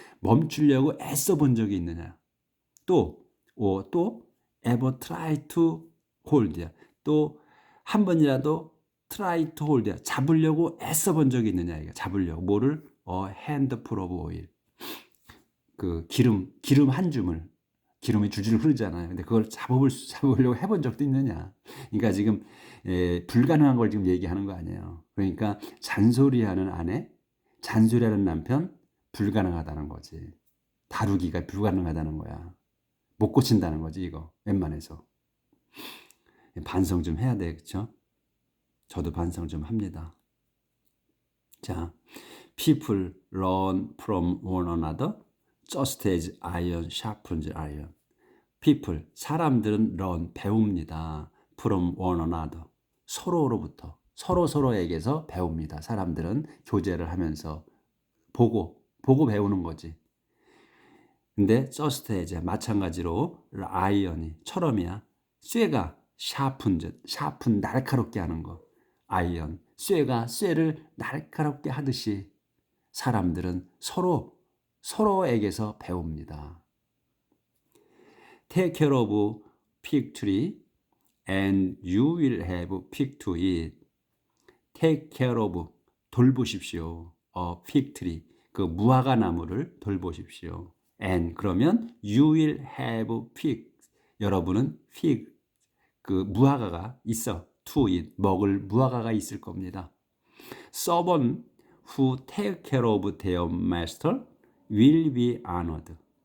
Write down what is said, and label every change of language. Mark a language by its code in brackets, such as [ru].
[ko] 멈추려고 애써 본 적이 있느냐? 또 [en] ever try to hold이야. [ko] 또 한 번이라도 [en] try to hold [ko] 이야. 잡으려고 애써 본 적이 있느냐? 이거 잡으려고 뭐를? [en] A handful of oil. [ko] 그 기름 한 줌을 기름이 줄줄 흐르잖아요. 근데 그걸 잡으려고 해본 적도 있느냐? 그러니까 지금 불가능한 걸 지금 얘기하는 거 아니에요. 그러니까 잔소리하는 아내, 잔소리하는 남편 불가능하다는 거지. 다루기가 불가능하다는 거야. 못 고친다는 거지 이거 웬만해서. 반성 좀 해야 되겠죠? 저도 반성 좀 합니다. [en] 자, people learn from one another. Just as iron sharpens iron. people, [ko] 사람들은 [en] learn, [ko] 배웁니다. [en] from one another. [ko] 서로로부터. 서로에게서 배웁니다. 사람들은 교제를 하면서 보고 배우는 거지. 근데 [en] just as [ko] 마찬가지로 아이언이 처럼이야. 쇠가 샤픈 날카롭게 하는 거. 아이언 쇠가 쇠를 날카롭게 하듯이 사람들은 서로에게서 배웁니다. [en] Take care of fig tree and you will have fig to eat. Take care of [ko] 돌보십시오. fig tree 그 무화과 나무를 돌보십시오. [en] And [ko] 그러면 [en] you will have fig [ko] 여러분은 [en] fig [ko] 그 무화과가 있어. [en] to eat [ko] 먹을 무화과가 있을 겁니다. [en] Servant who take care of their master will be honored.